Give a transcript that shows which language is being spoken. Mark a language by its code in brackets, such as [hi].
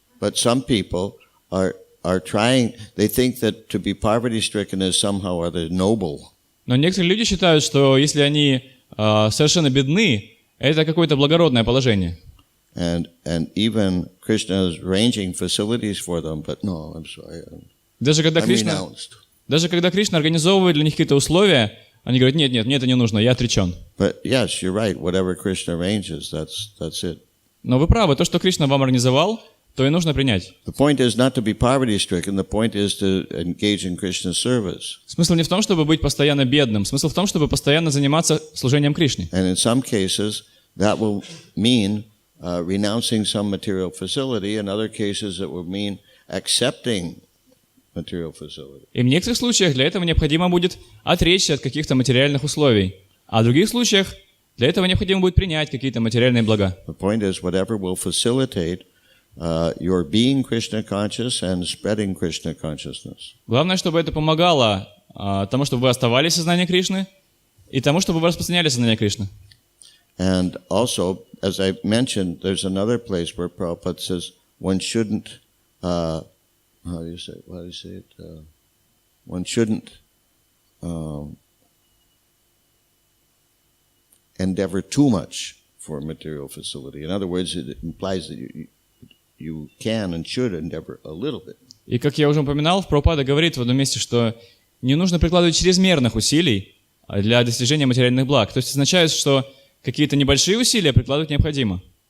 [en] But some people are trying. They think that to be poverty-stricken is somehow or other noble. [ru] Но некоторые люди считают, что если они совершенно бедны, это какое-то благородное положение. [en] And even Krishna is arranging facilities for them, but no, I'm sorry. [ru] Даже когда Кришна организовывает для них какие-то условия, они говорят, нет, мне это не нужно, я отречен. [en] But yes, you're right. Whatever Krishna arranges, that's it. [ru] Но вы правы, то, что Кришна вам организовал, то и нужно принять. [en] The point is not to be poverty-stricken. The point is to engage in Krishna's service. [ru] Смысл не в том, чтобы быть постоянно бедным. Смысл в том, чтобы постоянно заниматься служением Кришне. [en] And in some cases, that will mean renouncing some material facility. In other cases, it will mean accepting material facility. [ru] И в некоторых случаях для этого необходимо будет отречься от каких-то материальных условий. А в других случаях для этого необходимо будет принять какие-то материальные блага. [en] The point is, whatever will facilitate your being Krishna conscious and spreading Krishna consciousness. [ru] Главное, чтобы это помогало тому, чтобы вы оставались в сознании Кришны, и тому, чтобы вы распространяли сознание Кришны. [en] And also, as I mentioned, there's another place where Prabhupada says one shouldn't, how do you say it? One shouldn't endeavor too much for material facility. In other words, it implies that you can and should endeavor a little bit. [ru] И как я уже упоминал, Прабхупада говорит в одном месте, что не нужно прикладывать чрезмерных усилий для достижения материальных благ. То есть означает, что какие-то небольшие усилия прикладывать необходимо.